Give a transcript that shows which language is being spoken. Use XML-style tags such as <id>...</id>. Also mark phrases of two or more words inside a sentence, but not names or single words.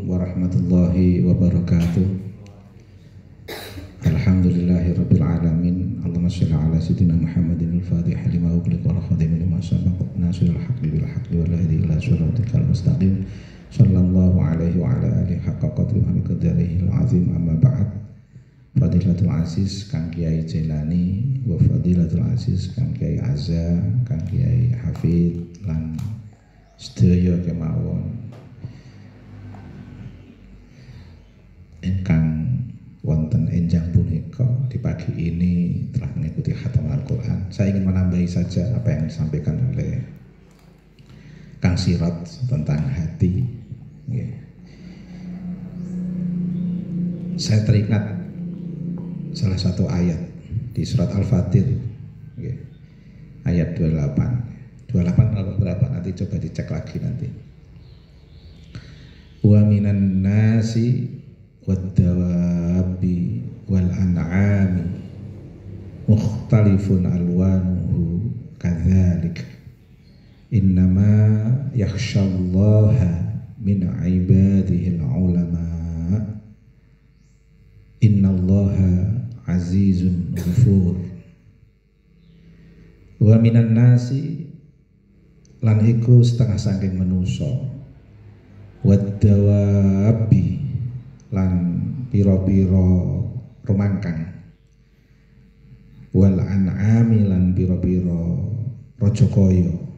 <ar>ورحمة الله وبركاته. الحمد لله رب العالمين. اللهم صل على سيدنا محمد الفاتح لما أغلق والخاتم لما سبق ناصر الحق بالحق والهادي إلى الصراط المستقيم. صلى الله عليه وعلى آله حق قدره ومقداره العظيم. أما بعد. فضيلة العزيز</ar> <jv>Kang Kiai Jailani wa</jv> <ar>فضيلة العزيز</ar> <jv>Kang Kiai Azza, Kang Kiai Hafid lan sedaya kemawon ingkang wonten enjang punika</jv> <id>di pagi ini telah mengikuti khatam Al-Quran. Saya ingin menambahi saja apa yang disampaikan oleh Kang Sirot tentang hati. Saya teringat salah satu ayat di surat Al-Fatir, ayat 28 berapa nanti coba dicek lagi nanti.</id> <ar>ومن الناس والدواب والأنعام مختلف ألوانه كذلك إنما يخشى الله من عباده العلماء إن الله عزيز غفور. ومن الناس</ar> <jv>lan iku setengah saking manusa wad-dawabi lan piro-piro rumangkang</jv> <ar>والأنعام</ar> <jv>lan piro-piro raja kaya</jv>